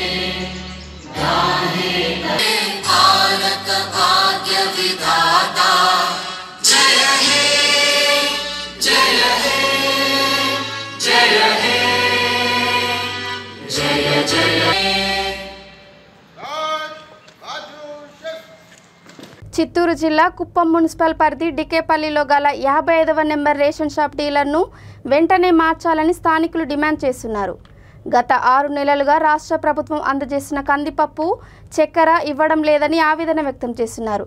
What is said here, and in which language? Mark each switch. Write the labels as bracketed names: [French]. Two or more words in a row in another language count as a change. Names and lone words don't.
[Bangla] গাহে ভারত ভাগ্য বিধাতা জয় হে জয় হে জয় [Telugu] చిత్తూరు జిల్లా కుప్పం మున్సిపల్ పరిధి డికేపల్లిలో గల 55వ నెంబర్ రేషన్ షాప్ డీలర్ను వెంటనే మార్చాలని స్థానికులు డిమాండ్ చేస్తున్నారు. గత 6 నెలలుగా రాష్ట్ర ప్రభుత్వం అందజేసిన కందిపప్పు, చక్కెర ఇవ్వడం లేదని ఆవేదన వ్యక్తం చేస్తున్నారు.